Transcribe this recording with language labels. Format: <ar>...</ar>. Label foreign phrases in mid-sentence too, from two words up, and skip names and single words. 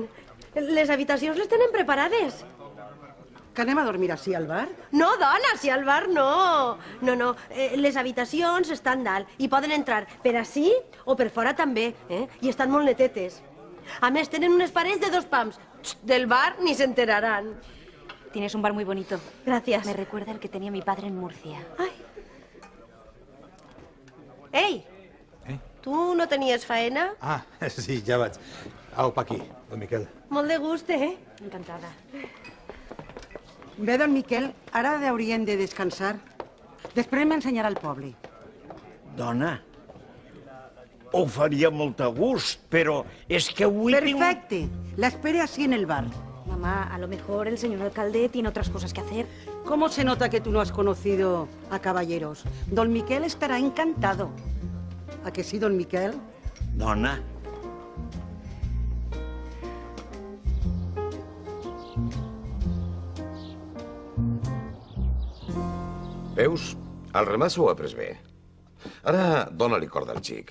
<ca>Les habitacions les tenen preparades. Que anem a dormir així al bar? No, dona, si al bar no. No, les habitacions estan dalt i poden entrar per ací o per fora també, i estan molt netetes. A més, tenen unes parets de 2 pams.</ca> <es>Del bar ni se enteraran. Tienes un bar muy bonito. Gracias. Me recuerda el que tenía mi padre en Murcia. Ay.</es> <ca>Ei! Tu no tenies faena? Ah, sí, ja vaig. Au, pa aquí, don Miquel. Molt de gust, Encantada. Bé, don Miquel, ara hauríem de descansar. Després m'ensenyarà el poble. Dona, ho faria molt a gust, però és que avui... Perfecte. L'espere</ca> <es>así en el bar. Mamá, a lo mejor el señor alcalde tiene otras cosas que hacer. ¿Cómo se nota que tú no has conocido a caballeros? Don Miquel estará encantado. ¿A que sí, don Miquel?</es> <ca>Dona. Veus? El remat s'ho ha pres bé. Ara dona-li corda al xic.</ca>